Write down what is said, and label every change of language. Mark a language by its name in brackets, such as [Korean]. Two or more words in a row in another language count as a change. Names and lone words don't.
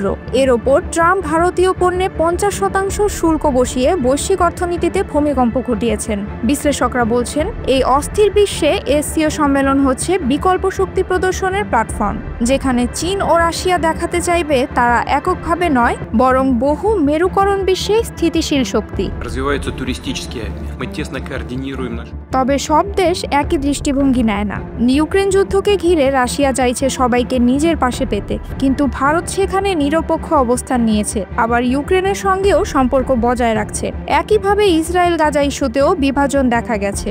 [Bangla] এর ওপর ট্রাম্প ভারতীয় পণ্যে 50% শুল্ক বসিয়ে বৈশ্বিক অর্থনীতিতে ভূমিকম্প ঘটিয়েছেন। বিশ্লেষকরা বলছেন, এই অস্থির বিশ্বে এসসিও সম্মেলন হচ্ছে বিকল্প শক্তি প্রদর্শনের প্ল্যাটফর্ম, যেখানে চীন ও রাশিয়া দেখাতে চাইবে তারা এককভাবে নয়, বরং বহু মেরুকরণ বিশ্বে স্থিতিশীল শক্তি। [Russian] развиваются туристические. Мы тесно координируем наш. [Bangla] তবে সব দেশ একই দৃষ্টিভঙ্গি নেয় না। ইউক্রেন যুদ্ধকে ঘিরে রাশিয়া চাইছে সবাইকে নিজের পাশে পেতে, কিন্তু ভারত সেখানে নিরপেক্ষ অবস্থান নিয়েছে, আবার ইউক্রেনের সঙ্গেও সম্পর্ক বজায় রাখছে। একইভাবে ইসরায়েল গাজা ইস্যুতেও বিভাজন দেখা গেছে।